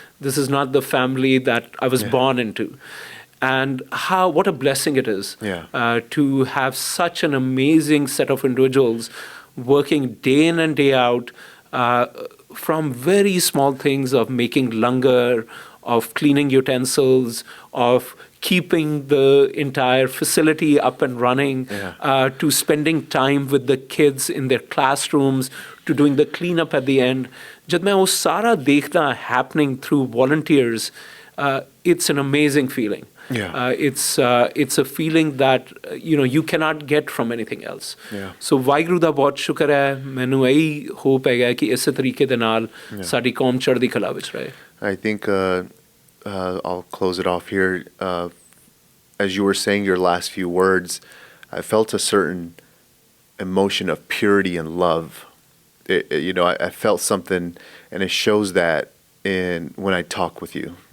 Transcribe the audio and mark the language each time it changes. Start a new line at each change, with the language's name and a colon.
English: This is not the family that I was born into. And what a blessing it is to have such an amazing set of individuals working day in and day out, from very small things of making langar, of cleaning utensils, of keeping the entire facility up and running, to spending time with the kids in their classrooms, to doing the cleanup at the end.
Punjabi: Jad main wo sara dekhda
English: happening through volunteers, it's an amazing feeling. It's a feeling that you cannot get from anything else.
Punjabi: So Waheguru ਦਾ ਬਹੁਤ ਸ਼ੁਕਰ ਹੈ, ਮੈਨੂੰ ਇਹੀ hop ਹੈਗਾ ਕਿ ਇਸੇ ਤਰੀਕੇ ਦੇ ਨਾਲ ਸਾਡੀ ਕੌਮ ਚੜ੍ਹਦੀ ਕਲਾ ਵਿੱਚ ਰਹੇ.
English: I think I'll close it off here. As you were saying your last few words, I felt a certain emotion of purity and love. I felt something, and it shows that when I talk with you.